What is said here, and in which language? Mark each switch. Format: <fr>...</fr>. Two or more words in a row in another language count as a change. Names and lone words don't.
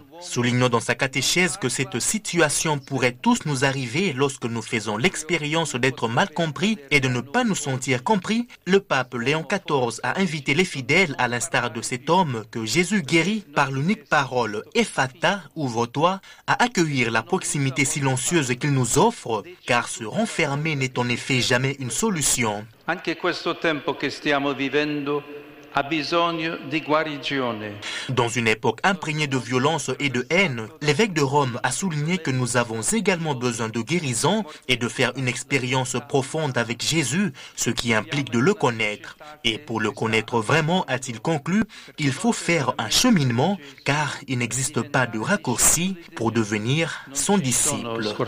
<fr>Soulignons dans sa catéchèse que cette situation pourrait tous nous arriver lorsque nous faisons l'expérience d'être mal compris et de ne pas nous sentir compris. Le pape Léon XIV a invité les fidèles, à l'instar de cet homme que Jésus guérit par l'unique parole « Ephata » ouvre-toi, à accueillir la proximité silencieuse qu'il nous offre, car se renfermer n'est en effet jamais une solution.</fr> <it>Anche questo tempo che stiamo vivendo a bisogno di guarigione.</it> <fr>Dans une époque imprégnée de violence et de haine, l'évêque de Rome a souligné que nous avons également besoin de guérison et de faire une expérience profonde avec Jésus, ce qui implique de le connaître. Et pour le connaître vraiment, a-t-il conclu, il faut faire un cheminement car il n'existe pas de raccourci pour devenir son disciple.</fr>